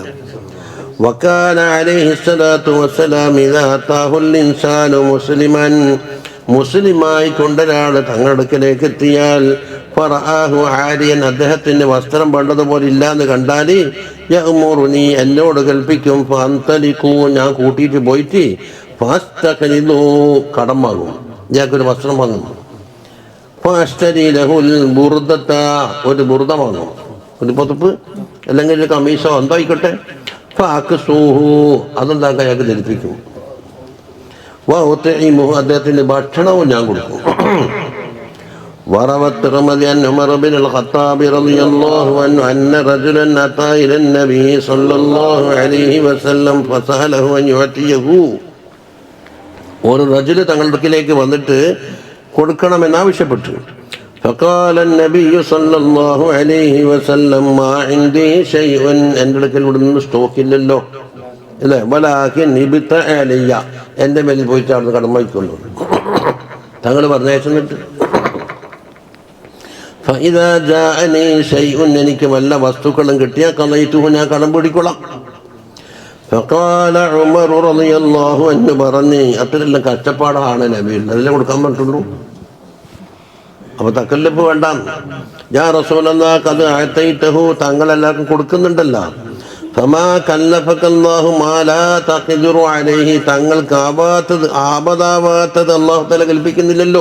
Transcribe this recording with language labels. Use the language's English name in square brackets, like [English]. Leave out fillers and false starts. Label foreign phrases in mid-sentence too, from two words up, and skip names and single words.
[Arabic] وكان عليه الصلاة والسلام إذا أتاه الإنسان مسلما, [Malayalam] മുസ്ലിമായി കൊണ്ടൊരാൾ തങ്ങളുടെ അടുക്കലേക്ക് എത്തിയാൽ [Arabic] فرآه عاريا, [Malayalam] അദ്ദേഹത്തിൻ്റെ വസ്ത്രം വേണ്ടതുപോലെ ഇല്ലാന്ന് കണ്ടാൽ യഅ്മുറുനി, എന്നോട് കൽപ്പിക്കും, ഫഅന്തലിഖൂ, ഞാൻ കൂട്ടിയിട്ട് പോയിട്ട് ഫഅസ്തഖ്രിദൂ, കടം വാങ്ങും, ഇയാൾക്കൊരു വസ്ത്രം വാങ്ങും. [Arabic] فأشتري له البردة, [Malayalam] ഒരു ബുർദ വാങ്ങും. ഒരു പുതപ്പ് അല്ലെങ്കിൽ ഒരു കമ്മീസോ എന്തോ ആയിക്കോട്ടെ. ഫഅക്സൂഹു അതെന്താക്കുക അയാൾക്ക് ധരിപ്പിക്കും. വഉത്ഇമുഹു അദ്ദേഹത്തിന് ഭക്ഷണവും ഞാൻ കൊടുക്കും. [Arabic] وروى الترمذي عن عمر بن الخطاب رضي الله عنه أن رجلا أتى إلى النبي صلى الله عليه وسلم فسأله أن يعطيه. [Malayalam] ഒരു റജുല് തങ്ങളുടെ അടുക്കിലേക്ക് വന്നിട്ട് കൊടുക്കണമെന്ന് ആവശ്യപ്പെട്ടു. [Arabic] فقال النبي صلى الله عليه وسلم ما عندي شيء [Malayalam] എൻ്റെ അടുക്കൽ ഇവിടുന്ന് സ്റ്റോക്കില്ലല്ലോ അല്ലേ. [Arabic] ولكن ابتع علي [Malayalam] എൻ്റെ മേലിൽ പോയിട്ട് അവിടുന്ന് കടം വാങ്ങിക്കൊള്ളു തങ്ങൾ പറഞ്ഞയച്ചിട്ട്. [Arabic] فإذا جاءني شيء [Malayalam] എനിക്ക് വല്ല വസ്തുക്കളും കിട്ടിയാൽ കളയിത്തുഹു ഞാൻ കടം പിടിക്കൊള്ളാം. [Arabic] فقال عمر رضي الله عنه [Malayalam] പറഞ്ഞ് അത്രയെല്ലാം കഷ്ടപ്പാടാണ് നബിയിൽ അതെല്ലാം കൊടുക്കാൻ പറ്റുള്ളൂ. അപ്പൊ തക്കല്ലിപ്പ് വേണ്ട. [Arabic] يا رسول الله قد أعطيته [Malayalam] താങ്കൾ എല്ലാവർക്കും കൊടുക്കുന്നുണ്ടല്ലോ. [Arabic] فما كلفك الله ما لا تقدر عليه [Malayalam] തങ്ങൾക്ക് ആപതാവാത്തത് അല്ലാഹു തആല കൽപ്പിക്കുന്നില്ലല്ലോ.